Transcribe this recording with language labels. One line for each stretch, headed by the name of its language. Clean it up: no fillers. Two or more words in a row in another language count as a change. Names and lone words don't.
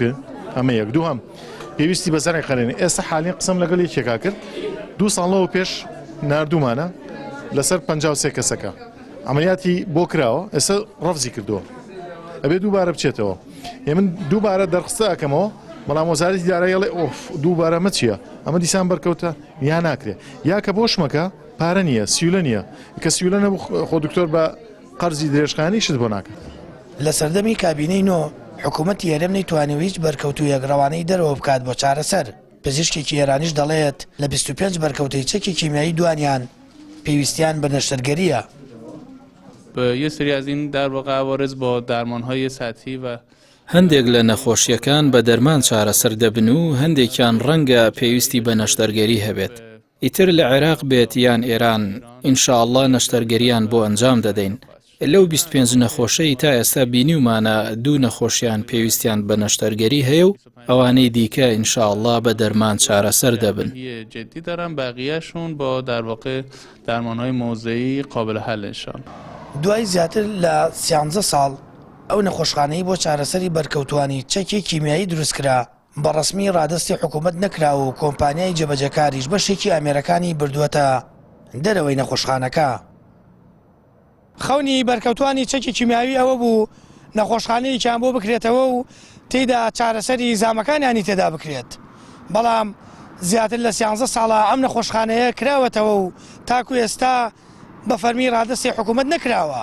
Central Kurdish: ئەمە یەک دوو هەم پێویستی بەسەری قەرێنێ ئێستا حالین قسم لەگەڵ یەکێکا کرد 2 ساڵەوە پێش نردومانە لەسەر 53 کەسەکە ئەمەلیاتی بۆ کراوە ئێستا ڕەفزی کردووە ئەبێ دووبارە بچێتەوە من دووبارە دەرخستە ئەەکەمەوە بەڵام وەزارەتی داراییڵێ ئۆف دووبارە مە چییە ئەمە دیسان بەرکەوتە یا ناکرێ یا کە بۆ شمەکە پارە نییە سیولە نییە کە سیولە نەبوو خۆ دکتۆر بە قەرزی درێژخانی شت بۆ ناکەن. لە سەردەمی کابینەی نۆ حکوومەتی هێرەم نەیتوانێت هیچ بەرکەوتو یەکڕەوانەی دەرەوە بکات بۆ چارەسەر. پزیشکێکی ئێرانیش دەڵێت لە 25 بەرکەوتەی چەکی کیمیایی دوانیان پێویستیان بە نەشتەرگەریە.
Persian: یه سری از این در واقع عوارض با درمان‌های سطحی و
Central Kurdish: هەندێک لە نەخۆشیەکان بە دەرمان چارەسەر دەبن و هەندێکیان ڕەنگە پێویستی بە نەشتەرگەری هەبێت. ئیتر لە عێراق بێت یان ئێران ئینشاءڵڵا نەشتەرگەریان بۆ ئەنجام دەدەین. لەو 25 نەخۆشەی تا ئێستا بینیومانە 2 نەخۆشیان پێویستیان بە نەشتەرگەری هەیە و ئەوانەی دیکە ئینشاءڵڵا بە دەرمان چارەسەر دەبن.
Persian: جدی دارن بقیه‌شون با در واقع درمان‌های موضعی قابل حل انشاءالله.
Central Kurdish: دوای زیاتر لە 13 ساڵ ئەو نەخۆشخانەی بۆ چارەسەری بەرکەوتوانی چەکی کیمیایی دروستکرا بە ڕسمی ڕادستی حکوومەت نەکراوە و کۆمپانیای جێبەجەکاریش بەشێکی ئامێرەکانی بردووەتە دەرەوەی نەخۆشخانەکە. خەونی بەرکەوتوانی چەکی کیمیاوی ئەوە بوو نەخۆشخانەیەکیان بۆ بکرێتەوە و تێیدا چارەسەری زامەکانیانی تێدا بکرێت، بەڵام زیاتر لە 13 ساڵە ئەم نەخۆشخانەیە کراوەتەوە و تاکو ئێستا بە فەرمی ڕادستی حکوومەت نەکراوە.